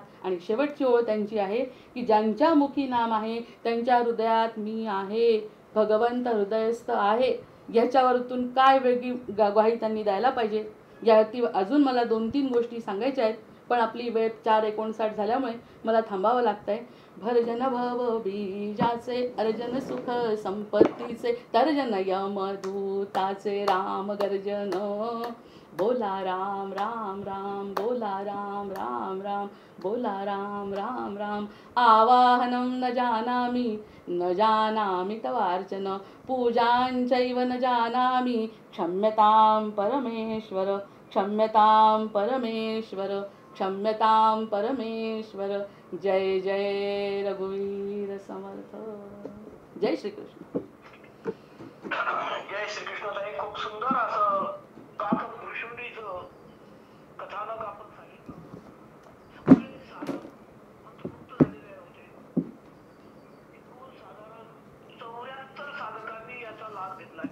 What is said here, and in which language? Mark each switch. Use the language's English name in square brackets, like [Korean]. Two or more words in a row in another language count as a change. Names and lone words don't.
[Marathi] आणि शेवटची ओळ त्यांची आहे की ज्यांच्या मुखी नाम आहे त्यांच्या हृदयात मी आहे, भगवंत हृदयस्थ आहे. याच्यावरतून काय वेगळी ग्वाही त्यांनी द्यायला पाहिजे, यावरती अजून मला 2-3 गोष्टी सांगायच्या आहेत. पण आपली वेळ 4:59 झाल्यामुळे मला थांबावं लागतंय. भरजन भव बीजाचे अर्जन सुख संपत्तीचे तर्जन यमदूताचे राम गर्जन बोला राम राम राम बोला राम राम राम बोला राम राम राम [Sanskrit] आवाहनं न जानामि तवार्चन पूजाञ्चैव न जानामि क्षम्यतां परमेश्वर क्षम्यतां परमेश्वर क्षम्यतां परमेश्वर. [Marathi] जय जय रघुवीर समर्थ. जय श्रीकृष्ण. जय श्रीकृष्ण. ताई, खूप सुंदर असं काकभूषुंडीचं कथानक आपण सांगितलं. सगळे साधक मंत्रमुग्ध झालेले होते. एकूण साधारण 74 साधकांनी याचा लाभ घेतलाय.